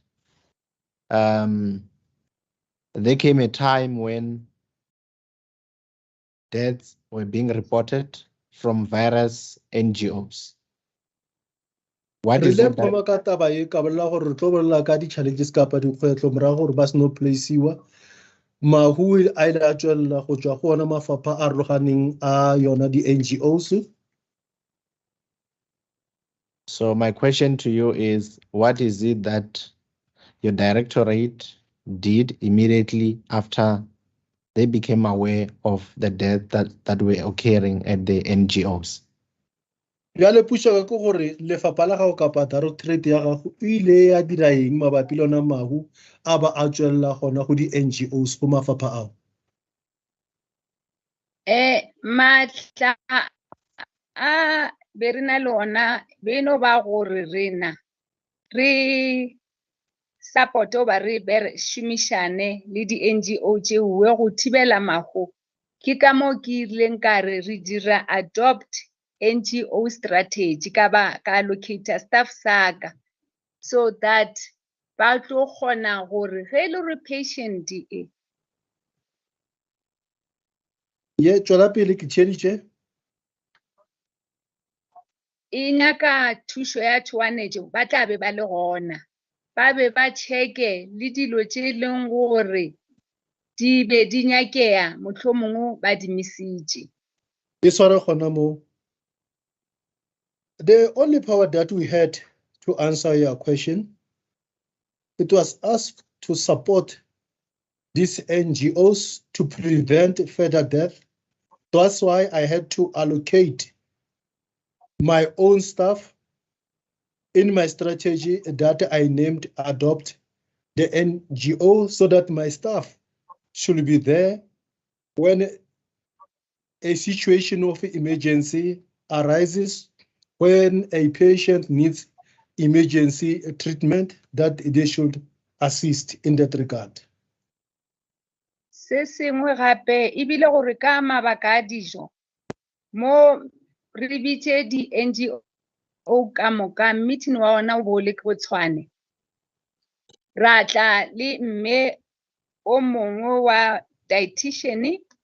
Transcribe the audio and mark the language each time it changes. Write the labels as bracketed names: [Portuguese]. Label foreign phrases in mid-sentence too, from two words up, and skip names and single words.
[English] There came a time when deaths were being reported from various NGOs. What is it that [Northern Sotho] ka taba e ka bolela gore re tlo bolela ka di-challenges kapa dikgwetlho morago gore ba se no placeiwa mahu a ile a tswelela go tswa go ona mafapha a roganeng a yona di-NGOs? [English] So my question to you is, what is it that your directorate did immediately after they became aware of the death that were occurring at the NGOs? [Northern Sotho] Bjale puso ka gore lefapha la gago kapa directorate ya gago ile ya dira eng mabapi le ona mahu a ba a tswelela gona go di-NGOs go mafapha ao? Matla a be re na le ona beno ba gore rena re support-o ba re šomišane le di-NGO tšeo go thibela mago. Ke ka mo ke ileng ka re dira [English] adopt NGO strategy [Northern Sotho] ka [English] allocator staff [Northern Sotho] saka [English] so that [Northern Sotho] ba tlo kgona gore ge le re patient e ye tswela pele ke tšheditše e nyaka thušo ya tšhoganetšo ba tla be ba le gona ba be ba check-e le dilo tše leng gore di be di nyakea mohlomongwe ba di misitše. e sware gona mo. [English] The only power that we had to answer your question, it was us to support these NGOs to prevent further death. That's why I had to allocate my own staff in my strategy that I named Adopt the NGO, so that my staff should be there when a situation of emergency arises, when a patient needs emergency treatment, that they should assist in that regard. [Northern Sotho] Se sengwe gape ebile gore ka mabaka a dijo mo re bitse di-NGO ka moka meeting wa ona o bo le go tshwane ra tla le mme o mongwe wa dietitian